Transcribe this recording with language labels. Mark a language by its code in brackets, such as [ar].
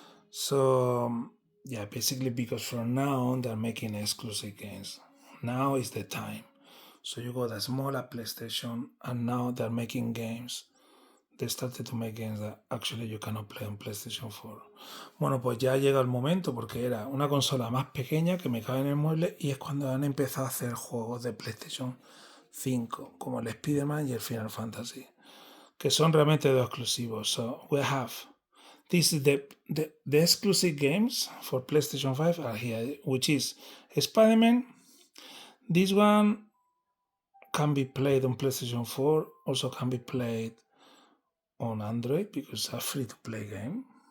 [en] So yeah, basically because from now on they're making exclusive games. Now is the time. So you got a smaller PlayStation, and now they're making games. They started to make games that actually you cannot play on PlayStation 4. [es] Bueno, pues ya llega el momento porque era una consola más pequeña que me cabe en el mueble y es cuando han empezado a hacer juegos de PlayStation 5, como el Spiderman y el Final Fantasy, que son realmente dos exclusivos. [en] So we have this is the exclusive games for PlayStation 5 are here, which is Spider-Man. This one can be played on PlayStation 4, also can be played on Android because it's a free-to-play game.